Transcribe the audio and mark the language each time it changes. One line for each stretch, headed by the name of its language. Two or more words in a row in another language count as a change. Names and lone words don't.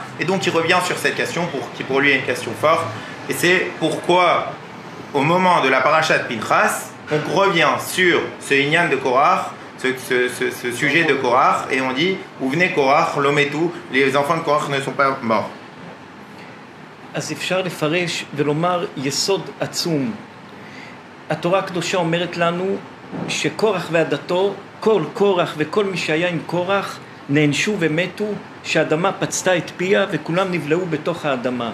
French: Et donc il revient sur cette question, qui pour lui est une question forte. Et c'est pourquoi, au moment de la paracha de Pinchas, on revient sur ce Inyan de Korach, ce sujet de Korach, et on dit où venez Korach, l'ometou, les enfants de Korach ne sont pas morts.
Hebrew: אז אפשר לפרש ולומר יסוד עצום. התורה הקדושה אומרת לנו שקורח ועדתו, כל קורח וכל מי שהיה עם קורח נענשו ומתו, שהאדמה פצתה את פיה וכולם נבלעו בתוך האדמה.